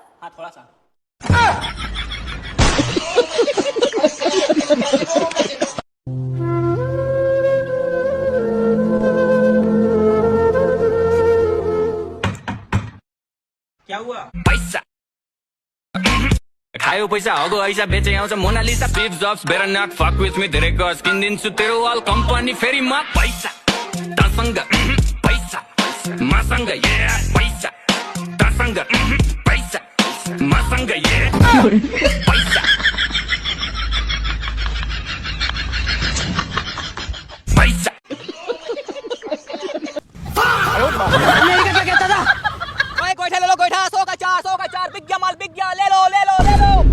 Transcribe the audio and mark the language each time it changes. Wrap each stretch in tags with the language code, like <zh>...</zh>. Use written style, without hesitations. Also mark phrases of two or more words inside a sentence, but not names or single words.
<hi>हाँ थोड़ा सा। क्या हुआ?</hi> <ne>पैसा खायो पैसा हगो ऐसा बेचे आउँछ मोनालिसा स्टिभ जब्स</ne> <en>better not fuck with me</en> <ne>धेरै गज किनिदिन्छु तेरो वाल कम्पनी फेरि म पैसा तसँग पैसा मसँग ये पैसा तसँग पैसा मसँग ये पैसा पैसा</ne> <hi>ओए गोईठा ले लो गोईठा, 100 का 4 बिक गया माल बिक गया, ले लो ले लो ले लो।</hi>